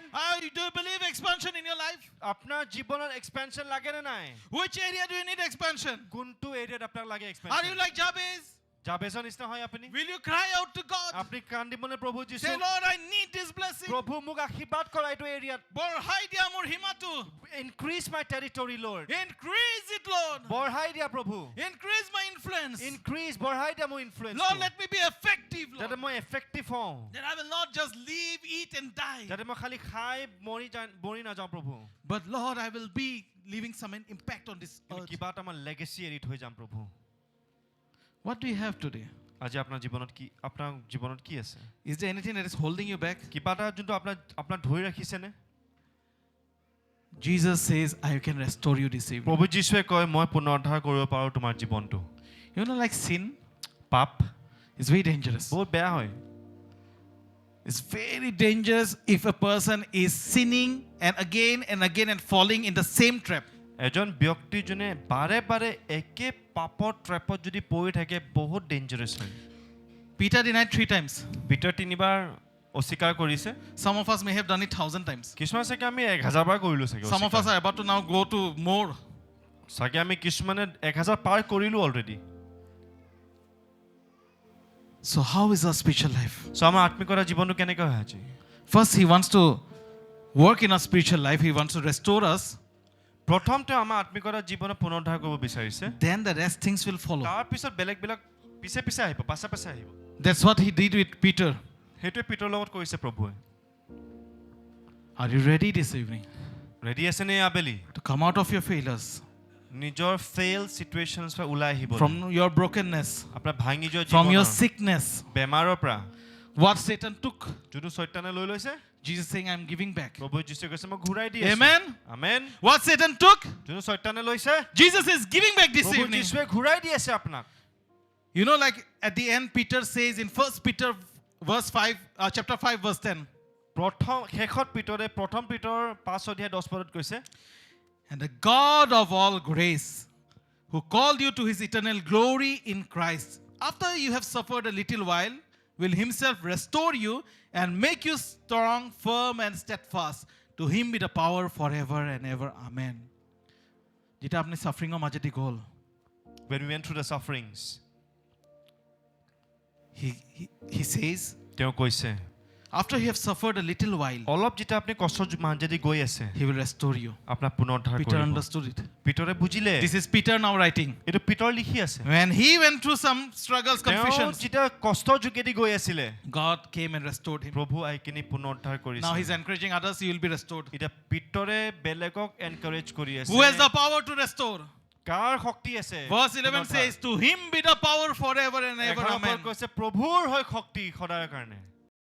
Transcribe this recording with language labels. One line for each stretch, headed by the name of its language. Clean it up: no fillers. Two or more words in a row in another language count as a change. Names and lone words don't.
English: Do you believe expansion in your life?
Assamese: আপোনাৰ জীৱনত এক্সপেনশন লাগে নে নাই
English: Which area do you need expansion?
Assamese: কোনটো এৰিয়াত আপোনাক লাগে
English: Are এক্সপেনশন you like Jabez?
Assamese: জাবেজৰ নিচিনা হয় আপুনি
English: Will you cry out to God?
Assamese: আপুনি কান্দিবনে প্ৰভু যীশু
English: Say, Lord, I need this blessing.
Assamese: প্ৰভু মোক আশীৰ্বাদ কৰা এইটো এৰিয়াত বঢ়াই দিয়া মোৰ হিমাটো।
English: Increase my territory Lord Increase it, Lord.
Assamese: বঢ়াই দিয়া প্ৰভু
English: Increase my influence.
Assamese: ইনক্ৰিজ বঢ়াই দিয়া মোৰ ইনফ্লুৱেঞ্চ
English: Lord, let me be effective, যাতে Lord.
Assamese: মই এফেক্টিভ হওঁ
English: That I will not just live, eat, and die.
Assamese: যাতে মই খালি খাই মৰি নাযাওঁ প্ৰভু
English: But Lord, I will be leaving some impact on this কিন্তু earth.
Assamese: কিবা এটা মই লেগেচি এৰি থৈ যাম প্ৰভু
English: What do you have today?
Assamese: আজি আপোনাৰ জীৱনত কি আছে
English: Is there anything that is holding you back?
Assamese: কিবা এটা যোনটো আপোনাৰ ধৰি ৰাখিছেনে
English: Jesus says, I can restore you this evening.
Assamese: প্ৰভু যীশুৱে কয় মই পুনৰুদ্ধাৰ কৰিব পাৰোঁ তোমাৰ জীৱনটো
English: You know, like sin পাপ is very dangerous.
Assamese: বহুত বেয়া হয়
English: It's very dangerous if a person is sinning and again and falling in the same trap.
Assamese: এজন ব্যক্তি যোনে বাৰে বাৰে একে পাপৰ ট্ৰেপত যদি পৰি থাকে বহুত ডেঞ্জাৰাছ হয়
English: Peter denied 3 times.
Assamese: পিটাৰ 3বাৰ অস্বীকাৰ কৰিছে
English: Some of us may have done it 1,000 times.
Assamese: কিছুমান চাগে আমি 1000 বাৰ কৰিলো চাগে
English: Some of us are about to now go to more.
Assamese: চাগে আমি কিছুমানে 1000 পাৰ কৰিলো অলৰেডি
English: So how is our spiritual life?
Assamese: সো আমাৰ আত্মিকতা জীৱনটো কেনেকৈ হয় আজি
English: First, he wants to work in our spiritual life. He wants to restore us.
Assamese: প্ৰথমতে আমাৰ আত্মিকতা জীৱনত পুনৰুদ্ধাৰ কৰিব বিচাৰিছে
English: Then the rest things will follow.
Assamese: তাৰ পিছত বেলেগ পিছে পিছে আহিব পাছে আহিব
English: That's what he did with Peter.
Assamese: সেইটোৱে পিতৰ লগত কৰিছে প্ৰভুৱে
English: Are you ready this evening
Assamese: ৰেডি আছে নে আবেলি
English: to come out of your failures,
Assamese: নিজৰ
English: fail situations
Assamese: পৰা ওলাই আহিব
English: from your brokenness,
Assamese: আপোনাৰ ভাঙি যোৱা
English: from your জীৱনৰ sickness?
Assamese: বেমাৰৰ পৰা
English: What Satan took,
Assamese: যোনটো শয়তানে লৈ লৈছে
English: Jesus saying, I'm giving back.
Assamese: প্ৰভু যীশুৱে কৈছে মই ঘূৰাই দি আছো
English: Amen. আমেন What Satan took,
Assamese: যোনটো শয়তানে লৈছে
English: Jesus is giving back this প্ৰভু evening.
Assamese: যীশুৱে ঘূৰাই দি আছে আপোনাক
English: You know, like at the end, Peter says in 1 Peter chapter 5, verse 10.
Assamese: প্ৰথম শেষত পিতৰে প্ৰথম পিতৰ 5 অধ্যায় 10 পদত কৈছে
English: And the God of all grace, who called you to his eternal glory in Christ, after you have suffered a little while, will himself restore you and make you strong, firm, and steadfast. To him be the power forever and ever.
Assamese: Amen. যেটা আপনি সাফারিংৰ মাজেদি গ'ল,
English: When we went through the sufferings, he says,
Assamese: তেওঁ কৈছে
English: after you have suffered a little while,
Assamese: অলপ যেতিয়া আপুনি কষ্টৰ মাজেদি গৈ আছে
English: he will restore you.
Assamese: আপোনাক পুনৰুদ্ধাৰ Peter কৰিব
English: understood it.
Assamese: পিতৰে বুজিলে
English: This is Peter now writing.
Assamese: এইটো পিতৰ লিখি আছে
English: When he went through some struggles, তেওঁ confusions,
Assamese: যেতিয়া কষ্টৰ যোগেদি গৈ আছিলে
English: God came and restored him.
Assamese: প্ৰভু আইকিনি পুনৰুদ্ধাৰ Now কৰিছে
English: he's encouraging others, he will be restored.
Assamese: এতিয়া পিতৰে বেলেগক এনকাৰেজ কৰি আছে
English: Who has the power to restore?
Assamese: কাৰ শক্তি আছে
English: Verse 11 says, to him be the power forever and ever. 11 Amen.
Assamese: কৈছে প্ৰভুৰ হয় শক্তি সদায়ৰ কাৰণে